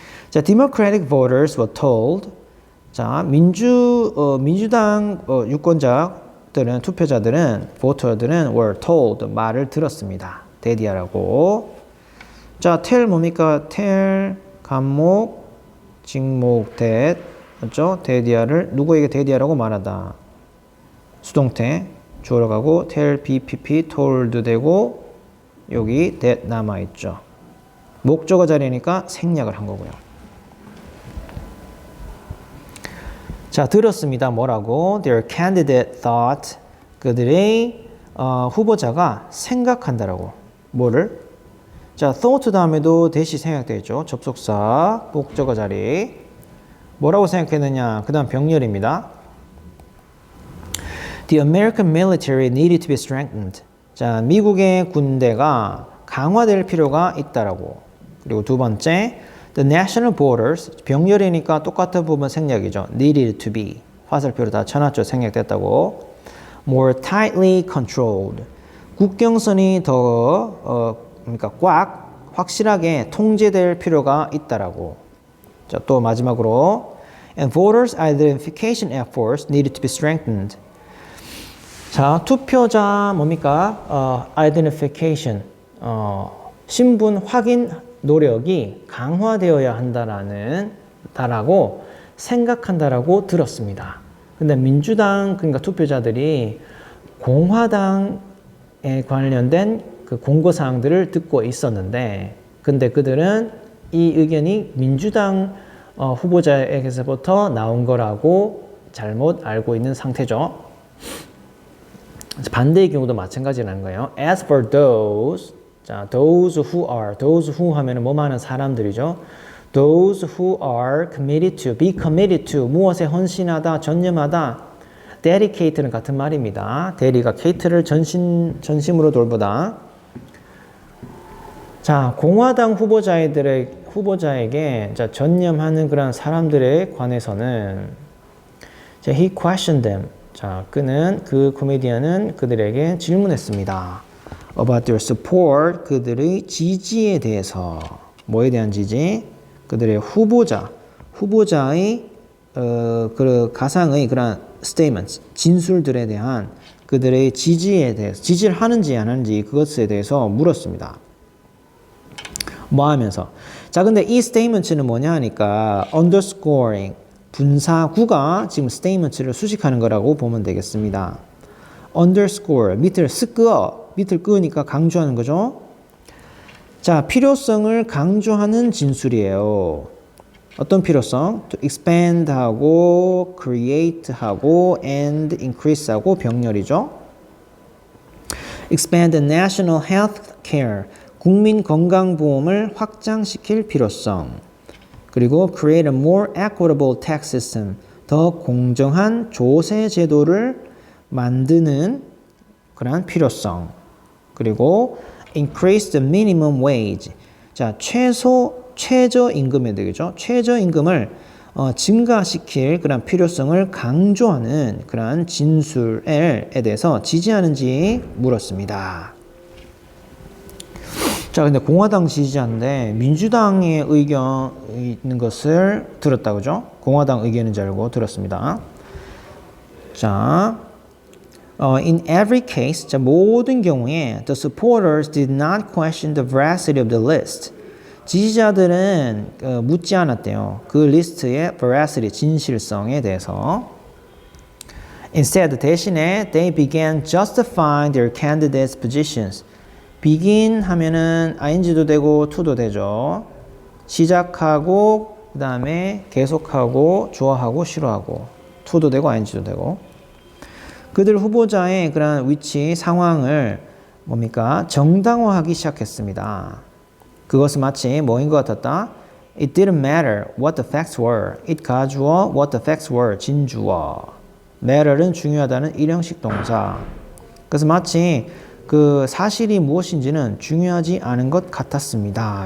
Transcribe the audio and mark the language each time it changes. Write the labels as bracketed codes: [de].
[en] 자, Democratic voters were told. [ko] 자, 민주당 유권자들은, 투표자들은, voter들은 [en] were told, [ko] 말을 들었습니다. 대디하라고. 자, tell 뭡니까? tell, 간목, 직목, that. 맞죠? 대디하를 누구에게 대디하라고 말하다. 수동태 주어로 가고 tell, BPP, told 되고 여기 that 남아있죠. 목적어 자리니까 생략을 한 거고요. 자, 들었습니다. 뭐라고? [en] Their candidate thought. [ko] 그들의 후보자가 생각한다라고. 뭐를? 자, thought 다음에도 대시 생략되어 있죠. 접속사, 목적어 자리. 뭐라고 생각했느냐? 그 다음 병렬입니다. [en] The American military needed to be strengthened. [ko] 자, 미국의 군대가 강화될 필요가 있다라고. 그리고 두 번째, [en] the national borders, [ko] 병렬이니까 똑같은 부분 생략이죠. [en] needed to be. [ko] 화살표로 다 쳐놨죠. 생략됐다고. [en] more tightly controlled. [ko] 국경선이 더 그러니까 꽉 확실하게 통제될 필요가 있다라고. [en] 자, 또 마지막으로 and voters identification efforts needed to be strengthened. [ko] 자, 투표자 뭡니까? identification, 신분 확인 노력이 강화되어야 한다라고 생각한다라고 들었습니다. 근데 민주당, 그러니까 투표자들이 공화당에 관련된 그 공고사항들을 듣고 있었는데, 근데 그들은 이 의견이 민주당 후보자에게서부터 나온 거라고 잘못 알고 있는 상태죠. 반대의 경우도 마찬가지라는 거예요. [en] As for those, [ko] 자, [en] those who [ko] 하면은 뭐 많은 사람들이죠. [en] Those who are committed to, be committed to, [ko] 무엇에 헌신하다, 전념하다, [en] dedicate는 [ko] 같은 말입니다. 대리가 cate를 전심으로 돌보다. 자, 공화당 후보자에게 자, 전념하는 그런 사람들에 관해서는 자, [en] he questioned them. [ko] 자, 그 코미디언은 그들에게 질문했습니다. [en] About their support, [ko] 그들의 지지에 대해서. 뭐에 대한 지지? 그들의 후보자의 그 가상의 그런 statements, 진술들에 대한 그들의 지지에 대해서, 지지를 하는지 안 하는지 그것에 대해서 물었습니다. 뭐 하면서? 자, 근데 이 statements는 뭐냐 하니까 underscoring, 분사구가 지금 statements를 수식하는 거라고 보면 되겠습니다. underscore, 밑을 끄으니까 강조하는 거죠. 자, 필요성을 강조하는 진술이에요. 어떤 필요성? [en] To expand 하고 create 하고 and increase 하고 병렬이죠. expand the national health care, [ko] 국민 건강보험을 확장시킬 필요성. [en] 그리고 create a more equitable tax system, [ko] 더 공정한 조세 제도를 만드는 그런 필요성. [en] 그리고 increase the minimum wage. [ko] 자, 최저임금이 되겠죠. 최저임금을 증가시킬 그런 필요성을 강조하는 그런 진술에 대해서 지지하는지 물었습니다. 자, 근데 공화당 지지자인데 민주당의 의견 있는 것을 들었다, 그죠? 공화당 의견인 줄 알고 들었습니다. [en] 자, in every case, 자, [ko] 모든 경우에 [en] the supporters did not question the veracity of the list. [ko] 지지자들은 묻지 않았대요. 그 리스트의 veracity, 진실성에 대해서. [en] Instead, [ko] 대신에 [en] they began justifying their candidates' positions. [ko] begin 하면은 ing도 되고 to도 되죠. 시작하고 그 다음에 계속하고 좋아하고 싫어하고 to도 되고 ing도 되고 그들 후보자의 그런 위치 상황을 뭡니까? 정당화하기 시작했습니다. 그것은 마치 뭐인 것 같았다? [en] It didn't matter what the facts were. it 가주어 what the facts were 진주어. [ko] matter은 중요하다는 일형식 동사. 그래서 마치 그 사실이 무엇인지는 중요하지 않은 것 같았습니다.